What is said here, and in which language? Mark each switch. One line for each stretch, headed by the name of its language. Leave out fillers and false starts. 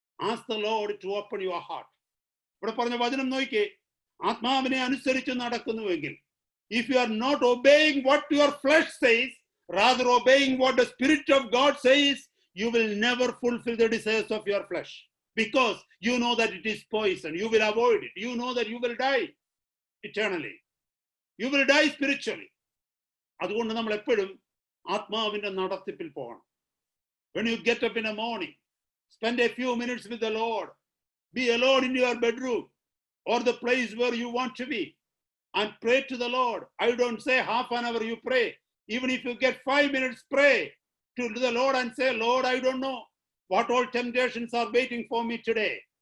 English: Ask the Lord to open your heart.
Malayalam: ഇവിടെ പറഞ്ഞ വചനം നോക്കിക്കേ, ആത്മാവിനെ അനുസരിച്ച് നടക്കുന്നുവെങ്കിൽ,
English: if you are not obeying what your flesh says, rather obeying what the Spirit of God says, you will never fulfill the desires of your flesh, because you know that it is poison. You will avoid it. You know that you will die eternally. You will die spiritually.
Malayalam: അതുകൊണ്ട് നമ്മൾ എപ്പോഴും ആത്മാവിന്റെ നടത്തിപ്പിൽ പോകണം.
English: When you get up in the morning, spend a few minutes with the Lord. Be alone in your bedroom or the place where you want to be and pray to the Lord. I don't say half an hour you pray. Even if you get 5 minutes, pray to the Lord and say, Lord, I don't know what all temptations are waiting for me today.